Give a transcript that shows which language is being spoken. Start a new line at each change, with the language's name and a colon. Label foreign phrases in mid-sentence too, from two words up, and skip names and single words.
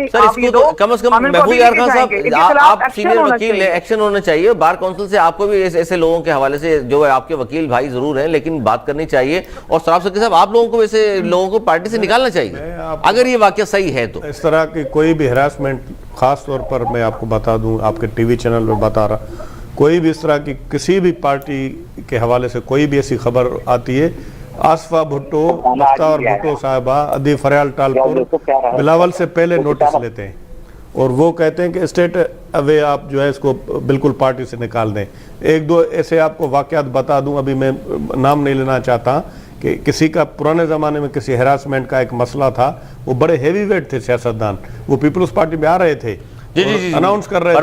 Urdu: سر اس کو تو کم از کم محفوظ یار خان صاحب آپ سینئر وکیل ہیں، ایکشن ہونا چاہیے، بار کونسل سے آپ کو بھی ایسے لوگوں کے حوالے سے جو ہے آپ کے وکیل بھائی ضرور ہیں، لیکن بات کرنی چاہیے، اور سوراب سرکی صاحب آپ لوگوں کو ایسے لوگوں کو پارٹی سے نکالنا چاہیے اگر یہ واقعہ صحیح ہے تو۔ اس طرح کی کوئی بھی ہراسمنٹ، خاص طور پر میں آپ کو بتا دوں، آپ کے ٹی وی چینل پہ بتا رہا، کوئی بھی اس طرح کی کسی بھی پارٹی کے حوالے سے کوئی بھی ایسی خبر آتی ہے، آصفہ بھٹو، مختار بھٹو صاحبہ ادی فریال ٹالپور بلاول سے پہلے نوٹس لیتے ہیں اور وہ کہتے ہیں کہ
English: straight away
Urdu: آپ جو ہے اسکو بالکل پارٹی سے نکال دیں. ایک دو ایسے آپکو واقعات بتا دوں، ابھی میں نام نہیں لینا چاہتا، کہ کسی کا پرانے زمانے میں کسی ہراسمنٹ کا ایک مسئلہ تھا، وہ بڑے
English: heavy weight
Urdu: تھے سیاستدان، وہ پیپلز پارٹی میں آ رہے تھے، اناؤنس کر رہے تھے, अनाउंस कर रहे थे